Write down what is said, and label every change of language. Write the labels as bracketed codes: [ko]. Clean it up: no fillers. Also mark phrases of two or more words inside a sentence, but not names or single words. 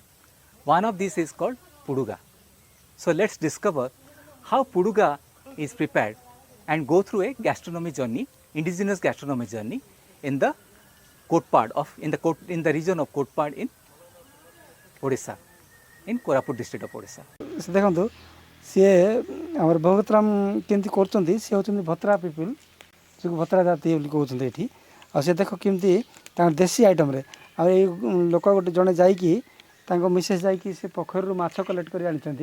[en] One of these is called Puduga. So let's discover how Puduga is prepared and go through a gastronomy journey, indigenous gastronomy journey in the in the region of Koraput in Odisha, in Koraput district of Odisha. [or] ଦେଖନ୍ତୁ ସିଏ ଆମର ବହୁତରାମ କେମିତି କରୁଛନ୍ତି, ସିଏ ହେଉଛନ୍ତି ଭତ୍ରା ପିପୁଲ୍, ଯେଉଁ ଭତ୍ରା ଜାତି ବୋଲି କହୁଛନ୍ତି ଏଠି। ଆଉ ସେ ଦେଖ କେମିତି ତାଙ୍କ ଦେଶୀ ଆଇଟମ୍ରେ, ଆଉ ଏଇ ଲୋକ ଗୋଟେ ଜଣେ ଯାଇକି ତାଙ୍କ ମିସେସ୍ ଯାଇକି ସେ ପୋଖରୀରୁ ମାଛ କଲେକ୍ଟ କରି ଆଣିଛନ୍ତି।